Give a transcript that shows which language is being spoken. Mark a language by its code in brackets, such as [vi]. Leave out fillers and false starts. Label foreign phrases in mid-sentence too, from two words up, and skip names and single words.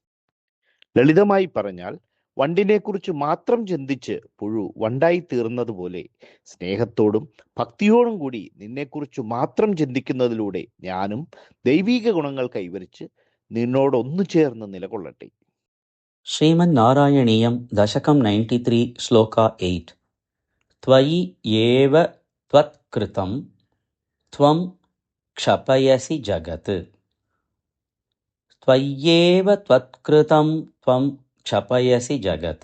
[ml] ലളിതമായി പറഞ്ഞാൽ വണ്ടിനെക്കുറിച്ച് മാത്രം ചിന്തിച്ച് പുഴു വണ്ടായി തീർന്നതുപോലെ സ്നേഹത്തോടും ഭക്തിയോടും കൂടി നിന്നെക്കുറിച്ച് മാത്രം ചിന്തിക്കുന്നതിലൂടെ ഞാനും ദൈവീക ഗുണങ്ങൾ കൈവരിച്ച് നിന്നോടൊന്നു ചേർന്ന് നിലകൊള്ളട്ടെ. [sa] श्रीमन्नारायणीयं दशकं 93 श्लोका 8 त्वयि एव त्वत्कृतं त्वं क्षपयसि जगत्. त्वय्येव त्वत्कृतं त्वं क्षपयसि जगत्.